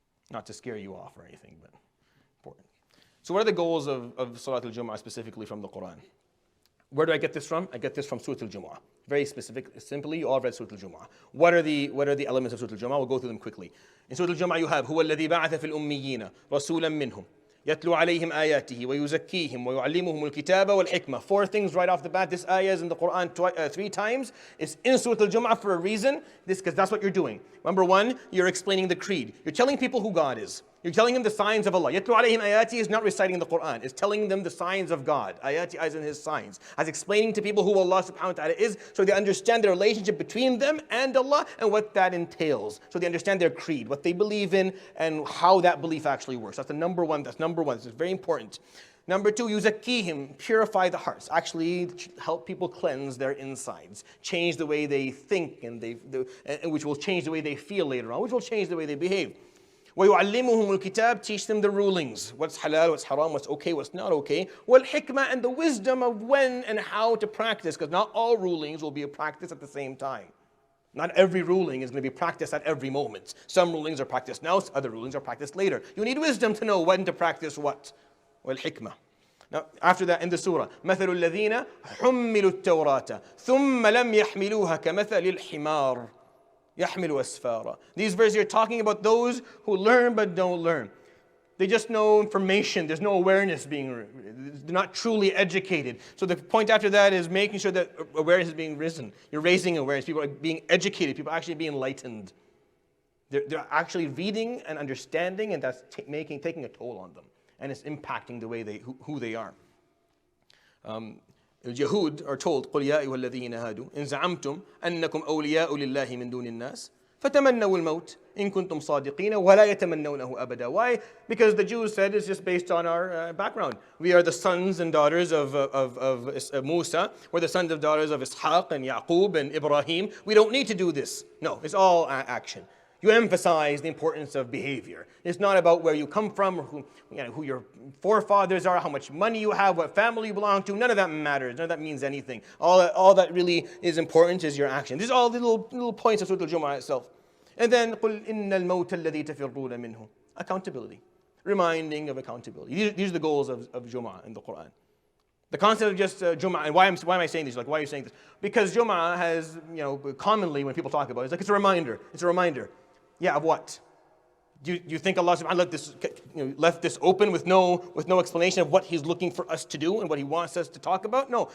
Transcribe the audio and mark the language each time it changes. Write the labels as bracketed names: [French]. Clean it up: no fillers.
[English] Not to scare you off or anything, but important. So what are the goals of Salat al-Jum'ah specifically from the Quran? Where do I get this from? I get this from Surah Al-Jum'ah. Very specific, simply, you all read Surah Al-Jum'ah. What are the elements of Surah Al-Jum'ah? We'll go through them quickly. In Surah Al-Jum'ah you have [Arabic] هو الذي بعث في الأميين رسولا منهم يتلو عليهم آياته ويزكيهم ويعلمهم الكتاب والحكمة. [English] 4 things right off the bat. This ayah is in the Quran 3 times. It's in Surah Al-Jum'ah for a reason. Because that's what you're doing. Number 1, you're explaining the creed. You're telling people who God is. You're telling them the signs of Allah. [Arabic] Yatlu alayhim ayati [English] is not reciting the Quran. It's telling them the signs of God. Ayati as in his signs. As explaining to people who Allah subhanahu wa ta'ala is, so they understand the relationship between them and Allah and what that entails. So they understand their creed, what they believe in, and how that belief actually works. That's the number one. This is very important. Number 2, yuzakkihim, purify the hearts. Actually help people cleanse their insides. Change the way they think, and which will change the way they feel later on, which will change the way they behave. [Arabic] وَيُعَلِّمُهُمُ الْكِتَابِ, [English] teach them the rulings. What's halal, what's haram, what's okay, what's not okay. [Arabic] وَالْحِكْمَةِ, [English] and the wisdom of when and how to practice, because not all rulings will be practiced at the same time. Not every ruling is going to be practiced at every moment. Some rulings are practiced now, other rulings are practiced later. You need wisdom to know when to practice what. [Arabic] وَالْحِكْمَةِ. [English] Now, after that in the surah, [Arabic] مَثَلُ الَّذِينَ حُمِّلُوا التَّوْرَاةَ ثُمَّ لَمْ يَحْمِلُوهَا كَمَثَلِ الْحِمَارِ يَحْمِلُ أَسْفَارًا. [English] These verses are talking about those who learn but don't learn. They just know information. There's no awareness they're not truly educated. So the point after that is making sure that awareness is being risen. You're raising awareness. People are being educated. People are actually being enlightened. They're actually reading and understanding, and that's taking a toll on them. And it's impacting the way who they are. [Arabic] اليهود [English] are told [Arabic] قل يا أيها الذين هادوا إن زعمتم أنكم أولياء لله من دون الناس فتمنوا الموت إن كنتم صادقين ولا يتمنونه أبدا. [English] Why? Because the Jews said it's just based on our background. We are the sons and daughters of Musa. We're the sons and daughters of Ishaq and Yaqub and Ibrahim. We don't need to do this. No, it's all action. You emphasize the importance of behavior. It's not about where you come from, or who your forefathers are, how much money you have, what family you belong to. None of that matters. None of that means anything. All that really is important is your action. These are all the little points of Surah Al-Jum'ah itself. And then [Arabic] قُلْ إِنَّ الْمَوْتَ الَّذِي تَفِرُّونَ مِنْهُ. [English] Accountability. Reminding of accountability. These are the goals of Jum'ah in the Quran. The concept of just Jum'ah, and why am I saying this? Like, why are you saying this? Because Jum'ah has, commonly when people talk about it, it's like it's a reminder. It's a reminder. Yeah, of what? Do you think Allah subhanahu wa ta'ala left this open with no explanation of what He's looking for us to do and what He wants us to talk about? No.